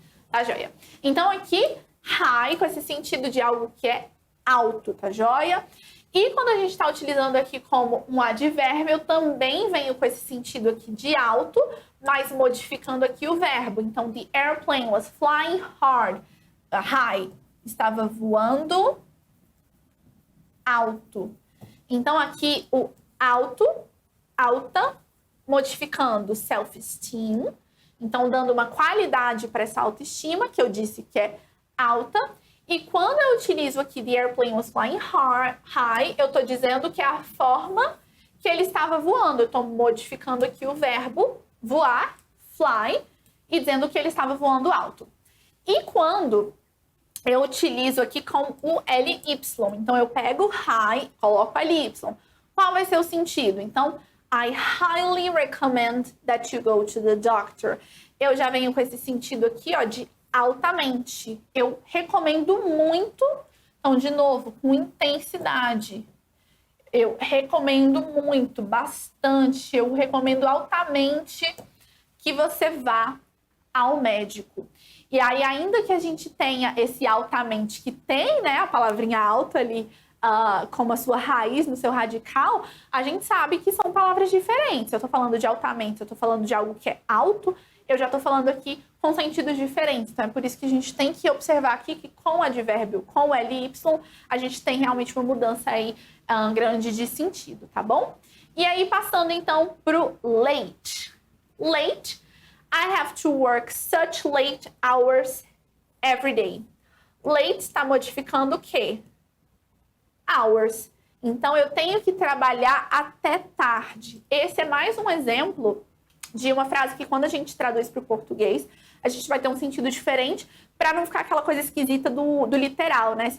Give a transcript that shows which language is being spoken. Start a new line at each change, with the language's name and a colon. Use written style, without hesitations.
Portuguese: Tá joia? Então, aqui, high, com esse sentido de algo que é alto, tá joia? E quando a gente está utilizando aqui como um advérbio, eu também venho com esse sentido aqui de alto, mas modificando aqui o verbo.
English: Então, the airplane was flying high.
Portuguese: Estava voando alto. Então, aqui o alta, modificando self-esteem. Então, dando uma qualidade para essa autoestima, que eu disse que é alta. E quando eu utilizo aqui the airplane was flying high, eu estou dizendo que é a forma que ele estava voando. Eu estou modificando aqui o verbo voar, fly, e dizendo que ele estava voando alto. E quando eu utilizo aqui com o ly, então eu pego high, coloco ly. Qual vai ser o sentido?
English: Então, I highly recommend that you go to the doctor.
Portuguese: Eu já venho com esse sentido aqui, ó, de altamente. Eu recomendo muito, então, de novo, com intensidade. Eu recomendo muito, bastante. Eu recomendo altamente que você vá ao médico. E aí, ainda que a gente tenha esse altamente, que tem, né, a palavrinha alta ali, como a sua raiz no seu radical, a gente sabe que são palavras diferentes. Eu tô falando de altamente, eu tô falando de algo que é alto, eu já tô falando aqui com sentidos diferentes. Então, é por isso que a gente tem que observar aqui que com o advérbio, com o ly, a gente tem realmente uma mudança aí grande de sentido, tá bom? E aí, passando então pro late.
English: Late, I have to work such late hours every day.
Portuguese: Late está modificando o quê? Hours. Então, eu tenho que trabalhar até tarde. Esse é mais um exemplo de uma frase que, quando a gente traduz para o português, a gente vai ter um sentido diferente para não ficar aquela coisa esquisita do literal, né?